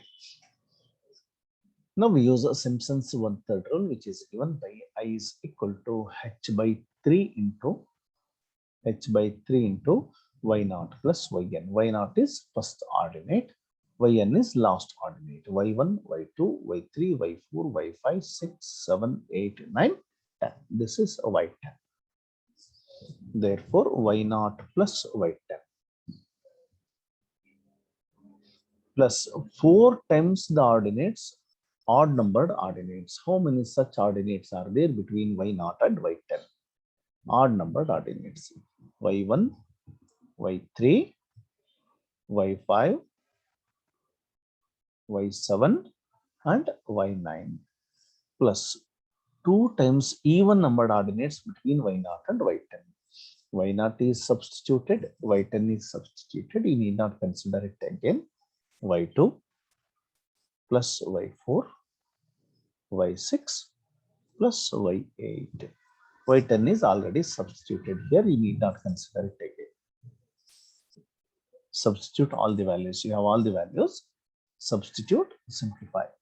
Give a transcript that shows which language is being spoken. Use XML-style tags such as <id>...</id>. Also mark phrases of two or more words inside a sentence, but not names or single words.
<en>Now we use a Simpson's 1/3 rule, which is given by I is equal to h by 3 into y naught plus yn. Y naught is first ordinate, yn is last ordinate. y1, y2, y3, y4, y5, 6, 7, 8, 9, 10. This is y10. Therefore, y naught plus y10 plus 4 times the ordinates, odd numbered ordinates. How many such ordinates are there between y naught and y10? Odd numbered ordinates. y1, y3, y5, y7 and y9 plus 2 times even numbered ordinates between y naught and y10. Y naught is substituted, y10 is substituted. You need not consider it again. y2 plus y4, y6 plus y8. y10 is already substituted here. You need not consider it again. Substitute all the values. You have all the values. Substitute, simplify.</en>